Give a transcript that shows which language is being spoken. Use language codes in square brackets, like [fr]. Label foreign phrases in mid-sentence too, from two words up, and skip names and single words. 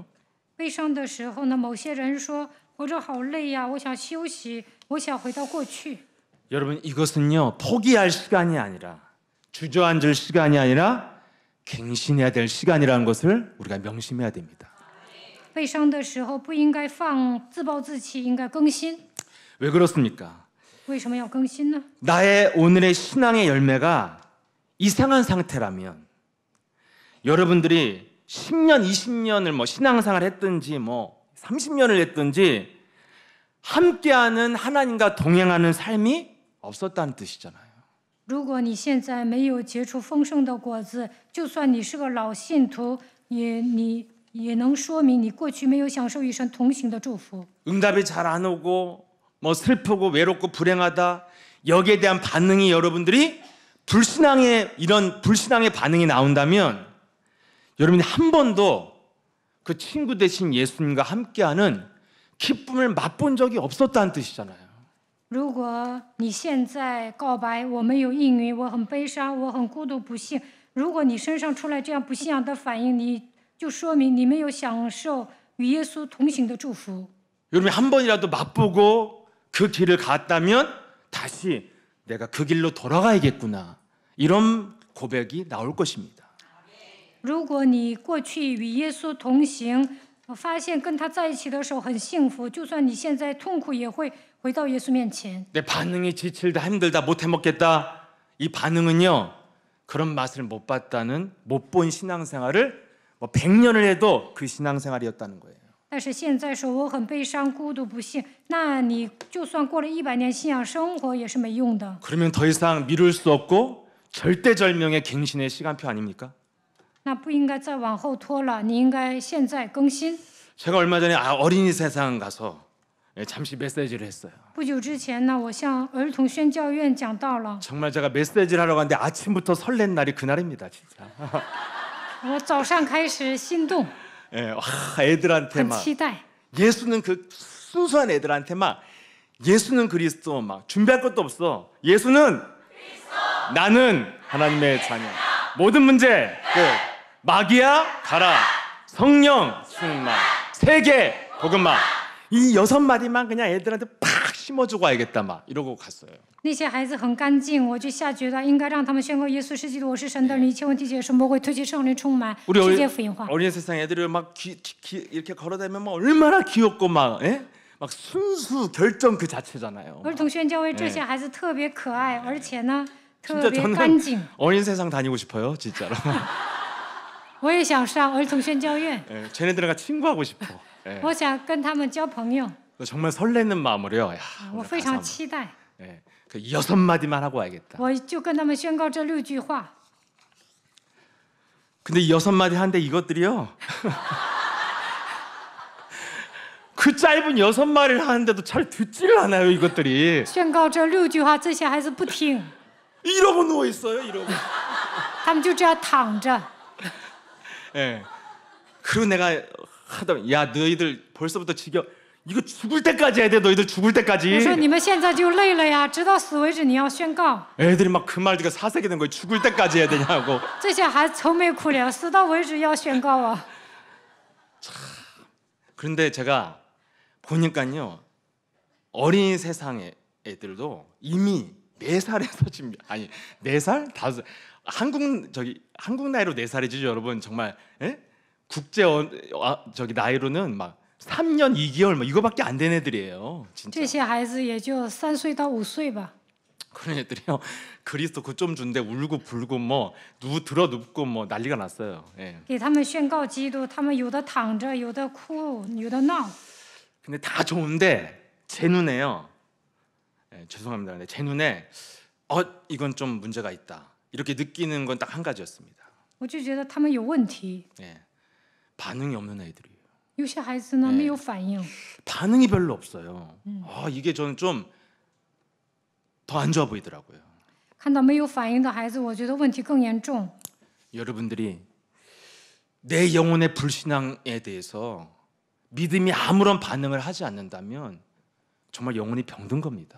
[zh] 悲伤的时候呢，某些人说活着好累呀，我想休息，我想回到过去。 [ko] 여러분 이것은요 포기할 시간이 아니라 주저앉을 시간이 아니라 갱신해야 될 시간이라는 것을 우리가 명심해야 됩니다. [zh] 悲伤的时候不应该自暴自弃，应该更新。 [ko] 왜 그렇습니까? [zh] 为什么要更新呢？ [ko] 나의 오늘의 신앙의 열매가 이상한 상태라면 여러분들이 10년, 20년을 신앙생활 했든지 30년을 했든지 함께하는 하나님과 동행하는 삶이 없었다는 뜻이잖아요. [zh] 如果你现在没有结出丰盛的果子，就算你是个老信徒，也能说明你过去没有享受与神同行的祝福。 [ko] 응답이 잘 안 오고 슬프고 외롭고 불행하다 여기에 대한 반응이 여러분들이 이런 불신앙의 반응이 나온다면 여러분이 한 번도 그 친구 되신 예수님과 함께하는 기쁨을 맛본 적이 없었다는 뜻이잖아요. [zh] 如果你现在告白我没有应允，我很悲伤，我很孤独不幸，如果你身上出来这样不信仰的反应，你就说明你没有享受与耶稣同行的祝福。 [ko] 여러분이 한 번이라도 맛보고 그 길을 갔다면 다시 내가 그 길로 돌아가야겠구나. 이런 고백이 나올 것입니다. [zh] 如果你过去与耶稣同行，发现跟他在一起的时候很幸福，就算你现在痛苦，也会回到耶稣面前。 [ko] 내 반응이 지칠다 힘들다 못 해먹겠다. 이 반응은요. 그런 맛을 못 봤다는 못 본 신앙생활을 뭐 100년을 해도 그 신앙생활이었다는 거예요. [zh] 但是现在说我很悲伤、孤独、不幸，那你就算过了100年信仰生活也是没用的。 [ko] 그러면 더 이상 미룰 수 없고 절대절명의 갱신의 시간표 아닙니까? [zh] 那不应该再往后拖了，你应该现在更新。 [ko] 제가 얼마 전에 어린이 세상 가서 잠시 메시지를 했어요. [zh] 不久之前呢，我向儿童宣教院讲到了， [ko] 정말 제가 메시지를 하러 갔는데 아침부터 설렌 날이 그날입니다, 진짜. [zh] 我早上开始心动， [ko] 예, 와, 애들한테 [zh] 很 [ko] 막 [zh] 期待。 [ko] 예수는 그 순수한 애들한테 막 예수는 그리스도 막 준비할 것도 없어. 예수는 나는 하나님의 자녀. 모든 문제 끝. 마귀야 가라. 성령 충만. 세계 복음만. 이 6마디만 그냥 애들한테 팍 심어주고 와야겠다 막 이러고 갔어요. [zh] 那些孩子很干净，我就下决断，应该让他们宣告耶稣是基督，我是神的儿女，一切问题解释，魔鬼推卸圣灵充满， [ko] 우리 [zh] 世界福音化。 [ko] 어린이 세상 애들을 막 이렇게 걸어다니면 막 얼마나 귀엽고 막, 예? 막 순수 결정 그 자체잖아요. [zh] 儿童宣教会这些孩子特别可爱，而且呢特 [ko] 진짜 [zh] 别 [ko] 저는 [zh] 干净。 [ko] 어린 세상 다니고 싶어요, 진짜로. [zh] 我也想上儿童宣教院， [ko] 예, 쟤네들과 친구하고 싶어. 예. [zh] 我想跟他们交朋友， [ko] 정말 설레는 마음으로요. 야, [zh] 我 [ko] 오늘 [zh] 非 [ko] 가서 [zh] 常 [ko] 한번, [zh] 期待。 [ko] 예, 그 6마디만 하고 와야겠다. [zh] 我就跟他们宣告这6句话。 [ko] 근데 이 6마디 하는데 이것들이요. 그 짧은 6마디를 하는데도 잘 듣지를 않아요, 이것들이. [zh] 宣告这6句话，这些孩子不听， [ko] 이러고 누워 있어요, 이러고. [zh] 他们就这样躺着。 [ko] 예. 그리고 내가 하다 야, 너희들 벌써부터 지겨. 이거 죽을 때까지 해야 돼, 너희들 죽을 [zh] 我说 [ko] 때까지. [zh] 你们现在就累了呀，直到死为止，你要宣告。 [ko] 애들이 막 그 말 듣고 사색이 된 거예요. 죽을 때까지 해야 되냐고. [zh] 这些孩子愁眉苦脸，死到为止要宣告啊。 [ko] 그런데 제가 보니까요. 어린 세상의 애들도 이미 4살에서 지금 아니 4살? 5살. 한국 나이로 4살이죠, 여러분. 정말 예? 국제 저기 나이로는 막 3년 2개월 뭐 이거밖에 안 된 애들이에요. 진짜. [zh] 这些孩子也就3岁到5岁吧。 [ko] 그런 애들이요. 그리스도 그 좀 준데 울고 불고 뭐 들어 눕고 뭐 난리가 났어요. 예. [zh] 给他们宣告基督，他们有的躺着，有的哭，有的闹。 [ko] 근데 다 좋은데 제 눈에요. 예, 죄송합니다. 근데 제 눈에 이건 좀 문제가 있다. 이렇게 느끼는 건 딱 한 가지였습니다. [zh] 我就觉得他们有问题。 [ko] 예. 반응이 없는 애들이에요. [zh] 有些孩子呢没有反应， [ko] 반응이 별로 없어요. 이게 저는 좀 더 안 좋아 보이더라고요. [zh] 看到没有反应的孩子，我觉得问题更严重。 [ko] 여러분들이 내 영혼의 불신앙에 대해서 믿음이 아무런 반응을 하지 않는다면 정말 영혼이 병든 겁니다.